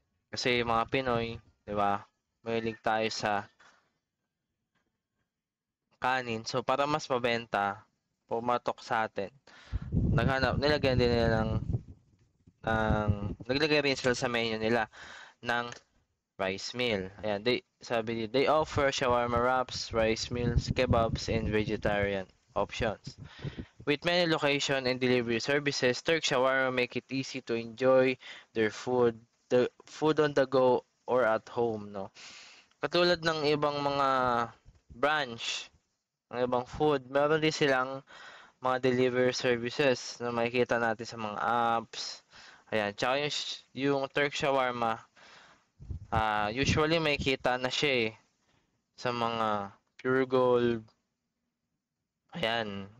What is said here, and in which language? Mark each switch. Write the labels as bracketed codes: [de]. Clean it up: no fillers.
[tl] Kasi yung mga Pinoy, di ba? Mahilig tayo sa kanin. So, para mas mabenta, pumatok sa atin. Nilagyan din nila naglagay rin sila sa menu nila ng rice meal. [en] Ayan, they offer shawarma wraps, rice meals, kebabs, and vegetarian options. With many location and delivery services, Turk Shawarma make it easy to enjoy their the food on the go or at home, no? [tl] Katulad ng ibang mga branch, ng ibang food, meron din silang mga delivery services na makikita natin sa mga apps. Ayan, tsaka yung Turk Shawarma, usually makikita na siya sa mga Pure Gold. Ayan.